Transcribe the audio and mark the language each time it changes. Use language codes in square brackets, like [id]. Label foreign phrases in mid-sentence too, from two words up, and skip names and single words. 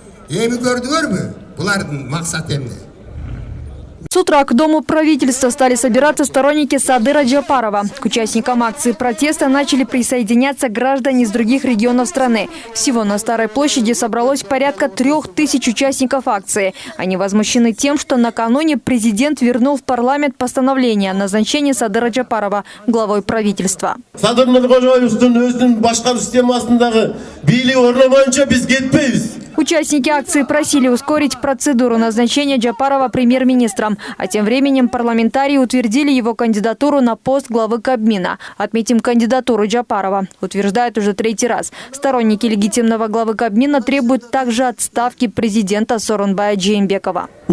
[ky] Эми көрдүңөрбү? Булардын максаты эмне? [ru] С утра к Дому правительства стали собираться сторонники Садыра Джапарова. К участникам акции протеста начали присоединяться граждане из других регионов страны. Всего на Старой площади собралось порядка 3000 участников акции. Они возмущены тем, что накануне президент вернул в парламент постановление о назначении Садыра Джапарова главой правительства. [ky] Садыр Нуркожоевдун өзүнүн башкаруу системасындагы бийлиги орномоюнча биз кетпейбиз. [ru] Участники акции просили ускорить процедуру назначения Джапарова премьер-министром. А тем временем парламентарии утвердили его кандидатуру на пост главы Кабмина. Отметим, кандидатуру Джапарова утверждают уже 3-й раз. Сторонники легитимного главы Кабмина требуют также отставки президента Сооронбая Жээнбекова.